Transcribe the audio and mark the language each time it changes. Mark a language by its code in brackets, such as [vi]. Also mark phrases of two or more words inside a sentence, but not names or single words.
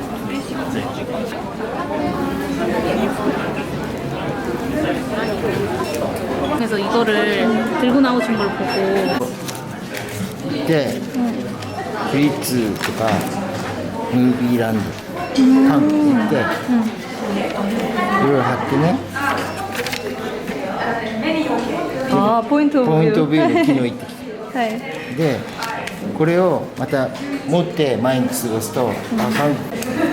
[ko] 그래서 이거를 들고 나오신 걸 보고 [ja] で、フリッツとかムービーランド韓国行って、いろいろ貼ってね [ko] 아 포인트 오브 [ja] ポイントビューで昨日行ってきはいてでこれをまた持って毎日過ごすと、あ韓国